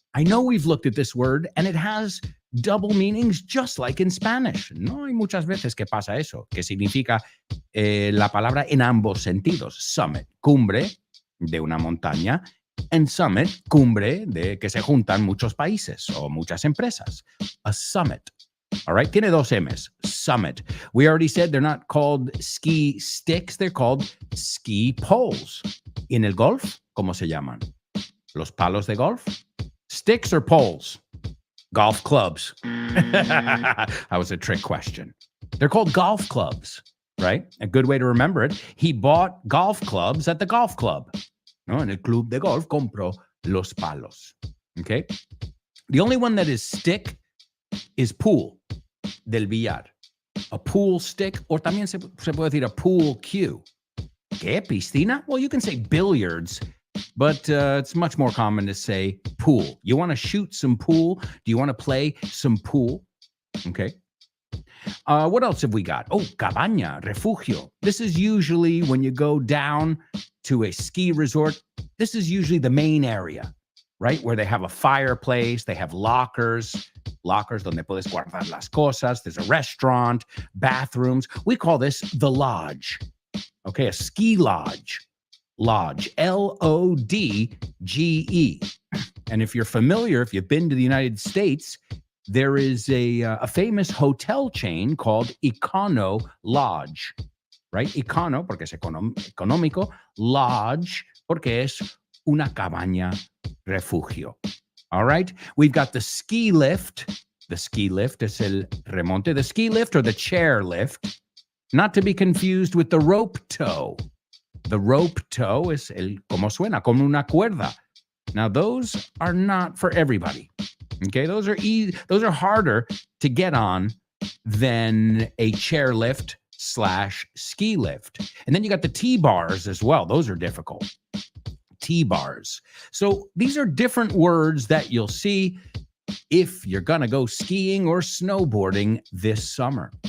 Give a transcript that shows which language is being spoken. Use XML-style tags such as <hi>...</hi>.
<en>I know we've looked at this word and it has double meanings just like in Spanish.</en> <es>No hay muchas veces que pasa eso, que significa la palabra en ambos sentidos. Summit, cumbre de una montaña, and summit, cumbre de que se juntan muchos países o muchas empresas.</es> <en>A summit. All right,</en> <es>tiene dos M's,</es> <en>summit. We already said they're not called ski sticks, they're called ski poles.</en> <es>En el golf, ¿cómo se llaman? Los palos de golf?</es> <en>Sticks or poles? Golf clubs. That was a trick question. They're called golf clubs, right? A good way to remember it. He bought golf clubs at the golf club.</en> <es>No, en el club de golf compró los palos.</es> <en>Okay? The only one that is stick is pool,</en> <es>del billar.</es> <en>A pool stick, or</en> <es>también se puede decir</es> <en>a pool cue.</en> <es>¿Qué? ¿Piscina?</es> <en>Well, you can say billiards, but it's much more common to say pool. You want to shoot some pool? Do you want to play some pool? Okay. What else have we got? Oh,</en> <es>cabaña, refugio.</es> <en>This is usually when you go down to a ski resort. This is usually the main area, right? Where they have a fireplace, they have lockers</en> <es>donde puedes guardar las cosas.</es> <en>There's a restaurant, bathrooms. We call this the lodge. Okay, a ski lodge. Lodge, Lodge. And if you're familiar, if you've been to the United States, there is a famous hotel chain called Econo Lodge, right?</en> <es>Econo, porque es económico. Lodge, porque es una cabaña refugio. All right?</es> <en>We've got the ski lift. The ski lift is el remonte. The ski lift or the chair lift, not to be confused with the rope tow.</en> <es>The rope tow is el como suena, como una cuerda.</es> <en>Now, those are not for everybody. Okay, those are harder to get on than a chair lift / ski lift. And then you got the T-bars as well. Those are difficult. T-bars. So these are different words that you'll see if you're going to go skiing or snowboarding this summer.</en>